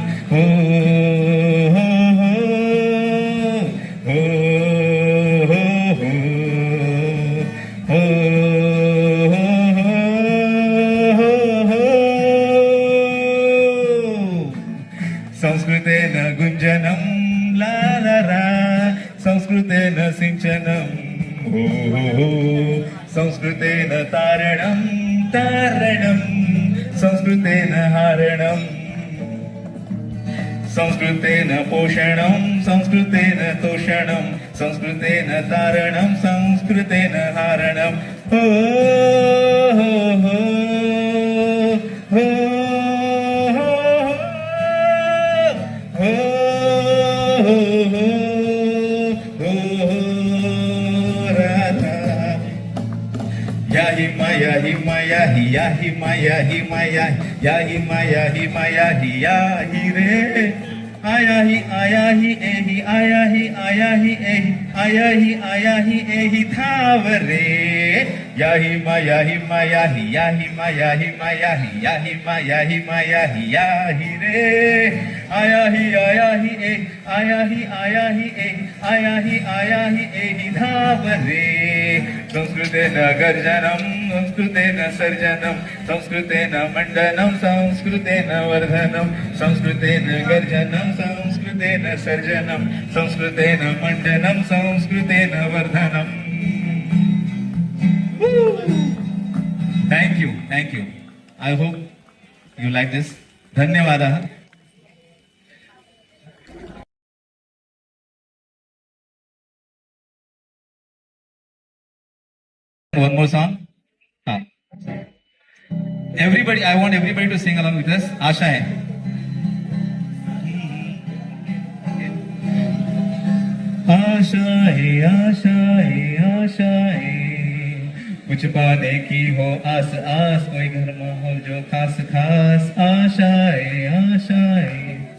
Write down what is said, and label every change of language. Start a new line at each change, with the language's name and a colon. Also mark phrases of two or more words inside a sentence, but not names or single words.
Sanskrit: Ho ho ho ho ho ho ho ho. संस्कृतेन गुञ्जनम्, la la la, संस्कृतेन सिञ्चनम्. संस्कृतेन तरणम्, तरणम्, संस्कृतेन हरणम्, संस्कृतेन पोषणम्, संस्कृतेन तोषणम्, संस्कृतेन तरणम्, संस्कृतेन हरणम्. Ho ho ho ho ho ho ho. याहि माया हि माया हि याहि माया हि माया याहि माया हि माया हि याहि रे आयाहि आयाहि एहि आयाहि आयाहि एहि आयाहि आयाहि एहि तवारे याहि माया हि माया हि याहि माया हि माया हि याहि माया हि माया हि याहि रे आयाहि आयाहि एहि आयाहि आयाहि एहि आयाहि आयाहि एहि तवारे संस्कृतेन गर्जनं संस्कृतेन सर्जनं संस्कृतेन मण्डनं संस्कृतेन वर्धनं संस्कृतेन गर्जनं संस्कृतेन सर्जनं संस्कृतेन मण्डनं संस्कृतेन वर्धनम्.
English: Thank you. I hope you like this. धन्यवादः. One more song. Everybody, I want everybody to sing along with us.
Hindi: आशा है. आशाएं कुछ पाने की हो आस कोई घर माहौल जो खास आशाएं.